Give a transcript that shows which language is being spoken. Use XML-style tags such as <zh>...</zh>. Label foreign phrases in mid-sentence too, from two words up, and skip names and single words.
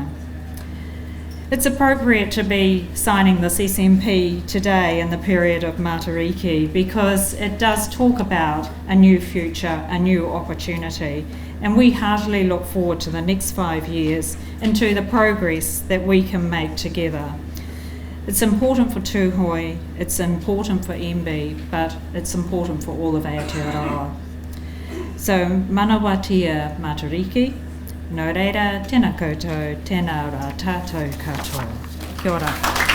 <en>It's appropriate to be signing this SMP today in the period of Matariki because it does talk about a new future, a new opportunity, and we heartily look forward to the next 5 years and to the progress that we can make together. It's important for Tūhoe, it's important for MB, but it's important for all of Aotearoa.</en> <mi>So, manawatia Matariki, no reira, tēnā koutou, tēnā rā tātou katoa. Kia ora.</mi>